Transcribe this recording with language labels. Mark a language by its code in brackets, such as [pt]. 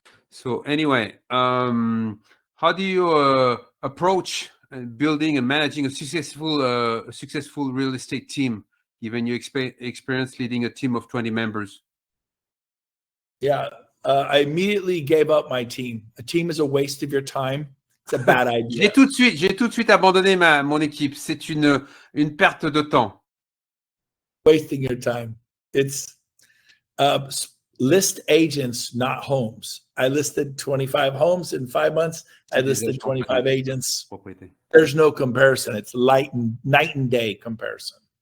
[en] So anyway, how do you approach building and managing a successful real estate team, given your experience leading a team of 20 members? Yeah. I immediately gave up my team. A team is a waste of your time. It's a bad idea. [fr] J'ai tout de suite abandonné mon équipe. C'est une perte de temps. [en] Wasting your time. It's list agents, not homes. I listed 25 homes in 5 months. I listed 25 agents. [fr] Propriété. [en] There's no comparison. It's night and day comparison.